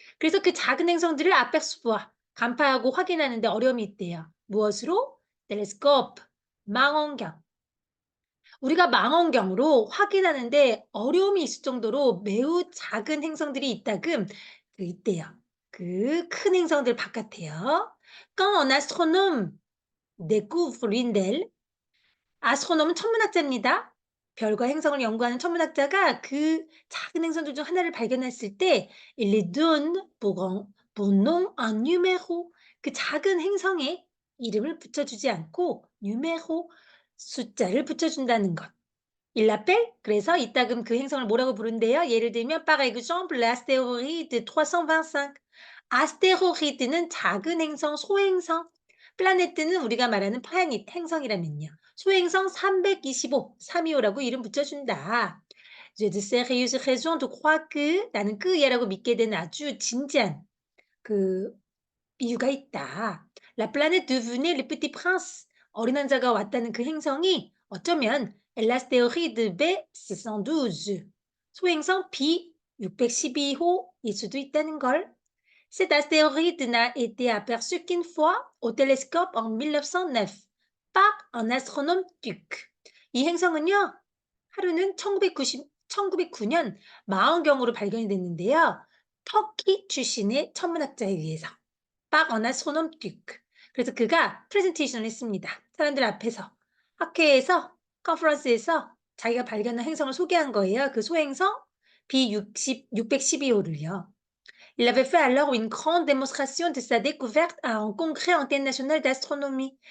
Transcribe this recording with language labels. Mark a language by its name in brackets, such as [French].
[Korean] 그래서 그 작은 행성들을 apercevoir, 간파하고 확인하는데 어려움이 있대요. 무엇으로? 텔레스코프, 망원경. 우리가 망원경으로 확인하는데 어려움이 있을 정도로 매우 작은 행성들이 있다금 있대요. 그 큰 행성들 바깥에요. [French] Quand un astronome découvre l'une d'elles, [Korean] 아스트로놈은 천문학자입니다. 별과 행성을 연구하는 천문학자가 그 작은 행성들 중 하나를 발견했을 때 [French] il lui donne pour nom un numéro. [Korean] 그 작은 행성에 이름을 붙여주지 않고 numéro, 숫자를 붙여준다는 것. [French] Il l'appelle [Korean] 그래서 이따금 그 행성을 뭐라고 부른대요? 예를 들면 [French] par exemple l'astéroïde 325. [Korean] 아스테로이드는 작은 행성, 소행성. 플라네트는 우리가 말하는 플래닛, 행성이라면요. 소행성 325, 325라고 이름 붙여준다. [French] J'ai de sérieuses raisons de croire que [Korean] 나는 그 얘라고 믿게 된 아주 진지한 그 이유가 있다. [French] La planète devenait le petit prince. [Korean] 어린 왕자가 왔다는 그 행성이 어쩌면 l'astéroïde B612, 소행성 B612호일 수도 있다는 걸. [French] Cet astéroïde n'a été aperçu qu'une fois au télescope en 1909 par un astronome turc. [Korean] 이 행성은요, 하루는 1909년 망원경으로 발견이 됐는데요. 터키 출신의 천문학자에 의해서. [French] par un astronome turc. [Korean] 그래서 그가 프레젠테이션을 했습니다. 사람들 앞에서. 학회에서, 컨퍼런스에서 자기가 발견한 행성을 소개한 거예요. 그 소행성 B612호를요. [French] Il avait fait alors une grande démonstration de sa découverte à un congrès international d'astronomie.